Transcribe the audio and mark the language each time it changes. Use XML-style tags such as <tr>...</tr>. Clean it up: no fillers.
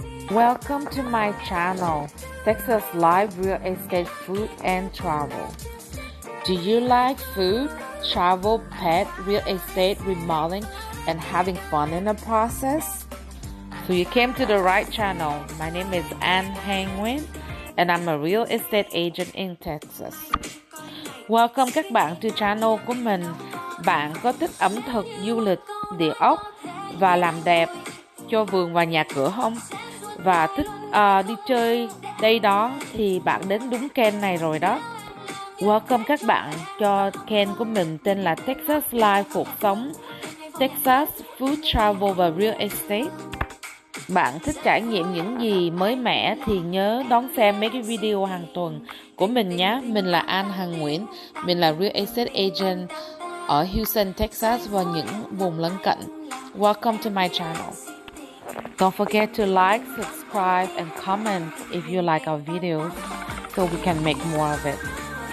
<en>Welcome to my channel, Texas Live Real Estate Food and Travel. Do you like food, travel, pet, real estate, remodeling, and having fun in the process? So you came to the right channel. My name is Ann Hang Nguyen, and I'm a real estate agent in Texas.</en> <vi>Welcome các bạn</vi> <en>to channel</en> <vi>của mình. Bạn có thích ẩm thực, du lịch, địa ốc và làm đẹp cho vườn và nhà cửa không? Và thích đi chơi đây đó thì bạn đến đúng kênh này rồi đó. Welcome các bạn cho kênh của mình tên là Texas Life Cuộc Sống, Texas Food Travel và Real Estate. Bạn thích trải nghiệm những gì mới mẻ thì nhớ đón xem mấy cái video hàng tuần của mình nhé. Mình là An Hằng Nguyễn, mình là Real Estate Agent ở Houston, Texas và những vùng lân cận.</vi> <en>Welcome to my channel. Don't forget to like, subscribe, and comment if you like our videos so we can make more of it.</en>